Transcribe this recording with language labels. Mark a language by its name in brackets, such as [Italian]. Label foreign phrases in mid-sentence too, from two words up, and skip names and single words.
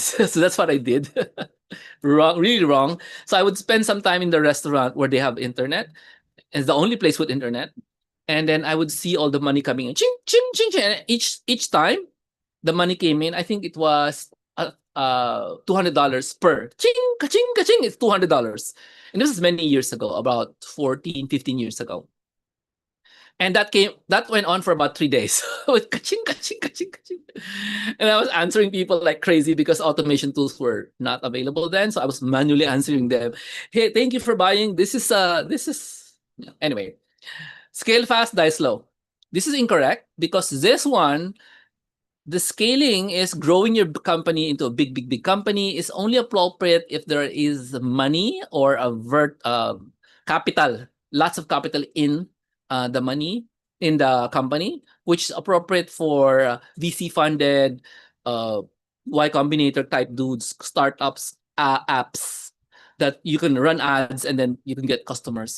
[English] So that's what I did. Wrong, really wrong. So I would spend some time in the restaurant where they have internet. It's the only place with internet. And then I would see all the money coming in. Ching, ching, ching, ching. And each time the money came in, I think it was $200 per. Ching, ka-ching, ka-ching. It's $200. And this is many years ago, about 14, 15 years ago. And that went on for about 3 days. With ka-ching, ka-ching, ka-ching, ka-ching. And I was answering people like crazy because automation tools were not available then. So I was manually answering them. Hey, thank you for buying. This is anyway. Scale fast, die slow. This is incorrect because this one, the scaling is growing your company into a big, big, big company is only appropriate if there is money or capital, lots of capital in the money in the company, which is appropriate for VC funded, Y Combinator type dudes, startups, apps that you can run ads and then you can get customers.